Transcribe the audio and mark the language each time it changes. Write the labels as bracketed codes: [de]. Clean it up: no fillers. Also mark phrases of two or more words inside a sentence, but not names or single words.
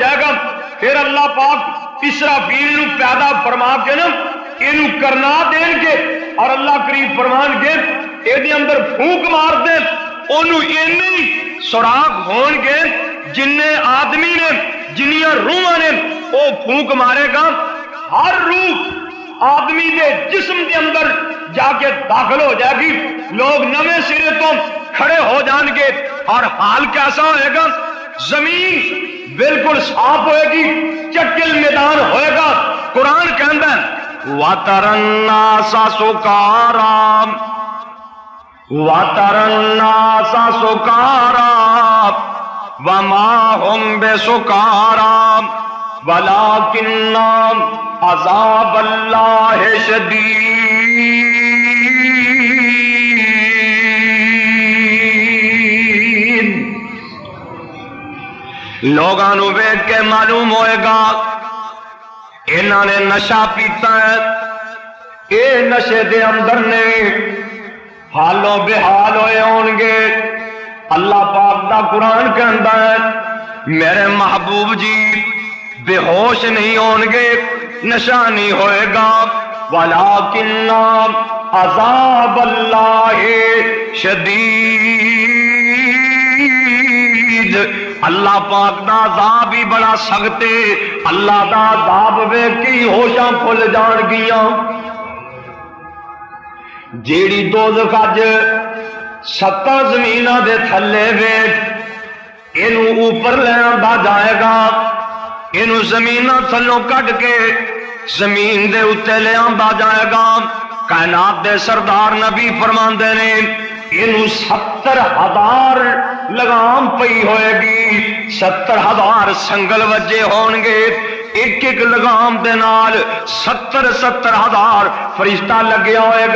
[pa] جائے گا، پھر اللہ پاک اسرافیل نو پیدا فرما کے نا اینو کرنا دیں گے، اور اللہ کریم فرمان گے یہ اندر پھونک مار دے، انہوں اینی سوراخ ہون گے جن آدمی نے جنیاں روحاں نے وہ پھونک مارے گا، ہر روح آدمی دے جسم کے اندر جا کے داخل ہو جائے گی، لوگ نویں سرے تو کھڑے ہو جان گے، اور حال کیسا ہوئے گا؟ زمین بالکل صاف ہوئے گی، چکل میدان ہوئے گا۔ قرآن کہندا ہے [ar] وَتَرَى النَّاسَ سُكَارَىٰ وَتَرَى النَّاسَ سُكَارَىٰ وَمَا هُمْ بِسُكَارَىٰ وَلَٰكِنَّ عَذَابَ اللَّهِ شَدِيدٌ۔ [pa] لوگاں نو ویکھ کے معلوم ہوئے گا انہاں نے نشہ پیتا ہے، اے نشے دے اندر نے حالوں بے حال ہوئے ہون گے۔ اللہ پاک دا قرآن کہندا ہے میرے محبوب جی بے ہوش نہیں ہون گے، نشہ نہیں ہوئے گا، [ar] وَلَٰكِنَّ عَذَابَ اللَّهِ شَدِيدٌ۔ [pa] اللہ پاک دا عذاب ہی بڑا سخت ہے، اللہ دا عذاب ویکھ کے ہوشاں کھل جان گیاں۔ جیڑی دوزخ اج 7 زمیناں دے تھلے ویکھ اینو اوپر لے آندا جائے گا، اینو زمیناں تھلوں کٹ کے زمین دے اتے لے آندا جائے گا۔ کائنات دے سردار نبی فرماندے نے اینو 70,000 لگام پئی ہوئے گی، 70,000 سنگل وجے ہون گے، ایک ایک لگام دے نال 70,000 فرشتہ لگیا ہوئے گا۔